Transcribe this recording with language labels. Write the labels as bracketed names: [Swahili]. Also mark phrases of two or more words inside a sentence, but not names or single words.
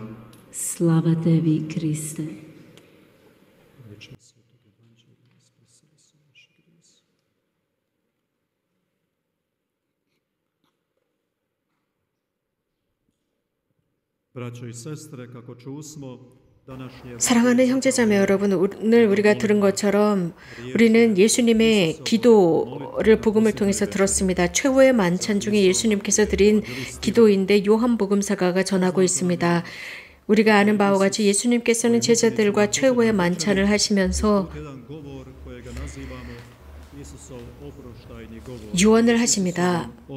[Croatian] Slava tebi, Kriste. Braćo i sestre, kako čusmo, [Korean] 사랑하는 형제자매 여러분, 오늘 우리가 들은 것처럼 우리는 예수님의 기도를 복음을 통해서 들었습니다. 최후의 만찬 중에 예수님께서 드린 기도인데 요한복음사가가 전하고 있습니다. 우리가 아는 바와 같이 예수님께서는 제자들과 최후의 만찬을 하시면서 유언을 하십니다.